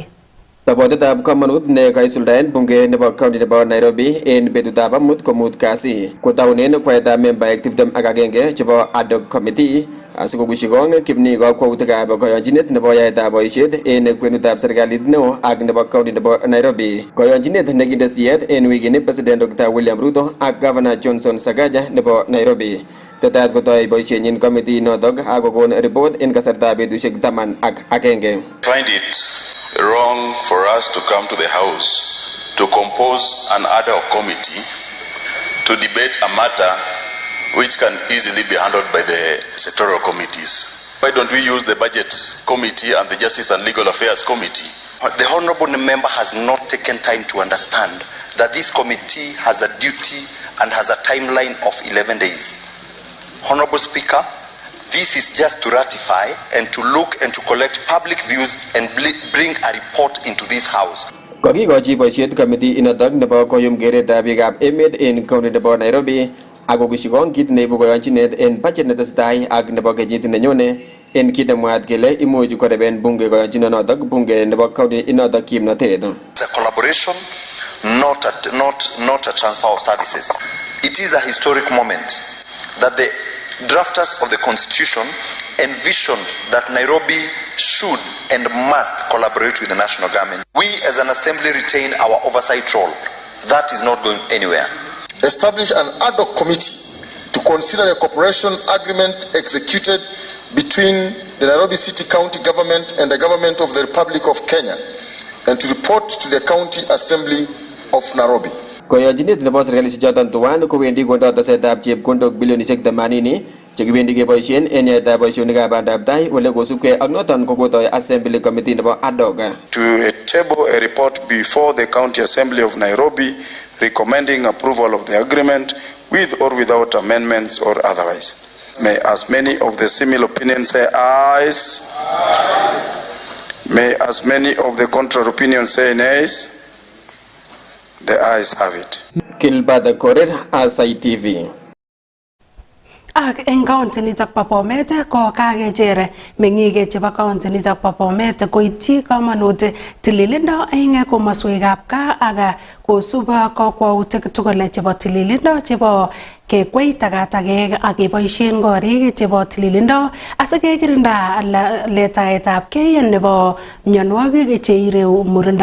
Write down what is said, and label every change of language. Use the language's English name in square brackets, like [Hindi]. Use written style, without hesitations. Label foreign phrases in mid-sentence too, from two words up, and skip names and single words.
[Kalenjin] Rapotitab komonut ne kaisuldaen bunge nebo county nebo Nairobi en betutab amut komut kasi kotaunen kwaetab membaek 21 chebo [English] ad hoc committee [Kalenjin] asikokushikong kipni kakwautikab kayonchinet nebo yaetab boisiet en kwenutab serikalit neo ak nebo county nebo Nairobi. Kayonchinet nekinde siyet en wikini President Dr. William Ruto ak Governor Johnson Sakaja nebo Nairobi. Tetat kotoi boisienyin committee notok ak kokon report en kasartab betusiek 11. [English] Find it wrong for us to come to the House to compose an ad hoc committee to debate a matter which can easily be handled by the sectoral committees. Why don't we use the Budget Committee and the Justice and Legal Affairs Committee? The honorable member has not taken time to understand that this committee has a duty and has a timeline of 11 days. Honorable Speaker, this is just to ratify and to look and to collect public views and bring a report into this House. [Kalenjin] Kokikochi boisiet committee inotok nebo koyum keretab biikab emet en county nebo Nairobi ako kushikong kit neibu kayonchinet en budget netesetai ak nebo kenyit nenyone en kit nemwaat kele imuch koreben bunge kayonchinonotok bunge nebo county inotok kimnotet. [English] It's a collaboration, not a transfer of services. It is a historic moment that the drafters of the Constitution envisioned that Nairobi should and must collaborate with the national government. We as an assembly retain our oversight role. That is not going anywhere. Establish an ad hoc committee to consider the cooperation agreement executed between the Nairobi City County Government and the Government of the Republic of Kenya and to report to the County Assembly of Nairobi. [Kalenjin] Kayonchinet nebo serikali choton tuwan kowendi kondo tesetab chepkondok bilionisiek 80 chekibendi keboisien en yaetab boisionikab bandab tai ole kosubkei ak noton kokotoi [English] assembly committee [Kalenjin] nebo [English] ad hoc. To table a report before the County Assembly of Nairobi recommending approval of the agreement with or without amendments or otherwise. May as many of the similar opinions say ayes. May as many of the contrary opinions say nays. The ayes have it. Kilbada Korir, Aasai TV. [Kalenjin] Ak eng county nitok bo Bomet ko kakechere meng'ik chebo county nitok bo Bomet koityi komonut tililindo eng komoswekab gaa ak kosub kakwautik tugul chebo tililindo chebo kekwei takatakek ak keboisien korik chebo tililindo asikekirinda letaetabkei nebo mionwogik cheireu murindo.